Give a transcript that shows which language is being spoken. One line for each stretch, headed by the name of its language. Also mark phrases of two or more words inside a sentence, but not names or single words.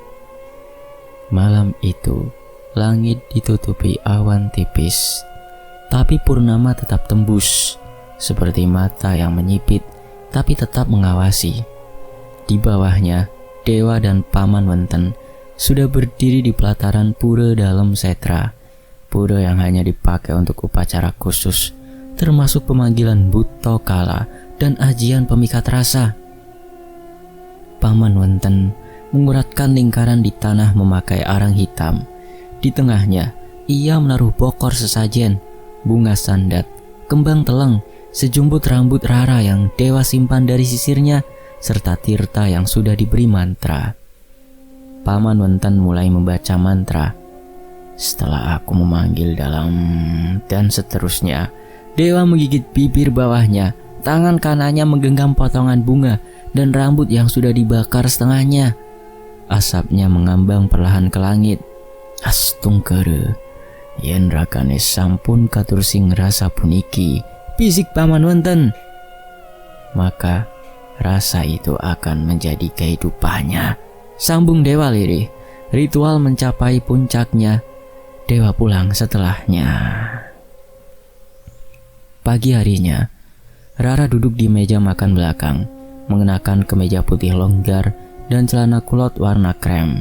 Indonesian: Malam itu, langit ditutupi awan tipis, tapi purnama tetap tembus, seperti mata yang menyipit, tapi tetap mengawasi. Di bawahnya, Dewa dan Paman Wenten sudah berdiri di pelataran pura dalam setra. Pura yang hanya dipakai untuk upacara khusus, termasuk pemanggilan Buto Kala dan ajian pemikat rasa. Paman Wenten menguratkan lingkaran di tanah memakai arang hitam. Di tengahnya, ia menaruh bokor sesajen, bunga sandat, kembang teleng, sejumput rambut Rara yang Dewa simpan dari sisirnya, serta tirta yang sudah diberi mantra. Paman Wenten mulai membaca mantra. Setelah aku memanggil dalam dan seterusnya, Dewa menggigit bibir bawahnya. Tangan kanannya menggenggam potongan bunga dan rambut yang sudah dibakar setengahnya. Asapnya mengambang perlahan ke langit.
Balinese: Astungkere, yen rakane sampun katur sing rasa puniki, bisik Paman Wenten.
Indonesian: Maka rasa itu akan menjadi kehidupannya. Sambung Dewa lirih. Ritual mencapai puncaknya. Dewa pulang setelahnya. Pagi harinya, Rara duduk di meja makan belakang, mengenakan kemeja putih longgar dan celana kulot warna krem.